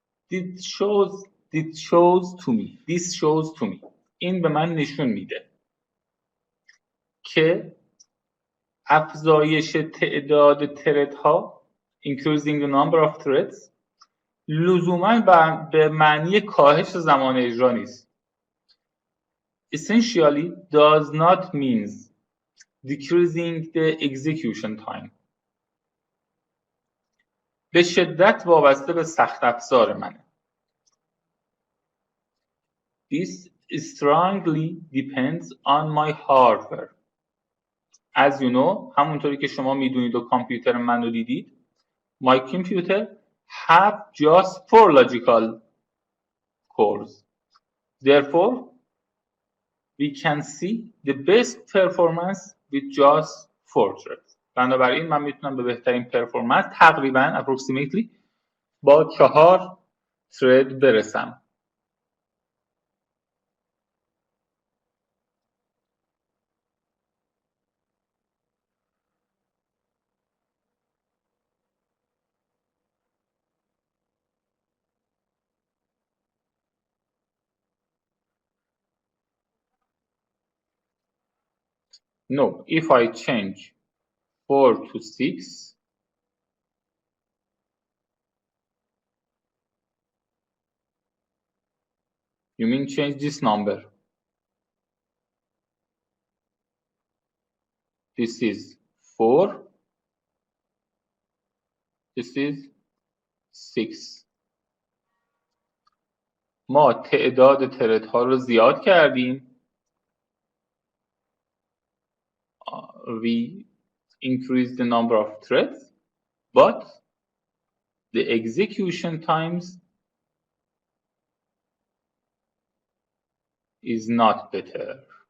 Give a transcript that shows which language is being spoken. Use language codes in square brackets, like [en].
[en] This shows to me. [fa] این به من نشون میده که افزایش تعداد تردها [en] increasing the number of threads [fa] لزوما به معنی کاهش زمان اجرا نیست. [en] Essentially does not mean decreasing the execution time. [fa] به شدت وابسته به سخت افزار منه. [en] This strongly depends on my hardware. As you know, [fa] همونطوری که شما میدونید و کامپیوتر من رو دیدید، [en] my computer have just 4 logical cores. Therefore, we can see the best performance with just 4 threads. [fa] بنابراین من میتونم به بهترین پرفورمنس تقریبا [en] approximately [fa] با 4 thread برسم. [en] No, if I change 4 to 6, you mean change this number. This is 4, this is 6. [fa] ما تعداد تردها رو زیاد کردیم. [en] We increase the number of threads, but the execution times is not better.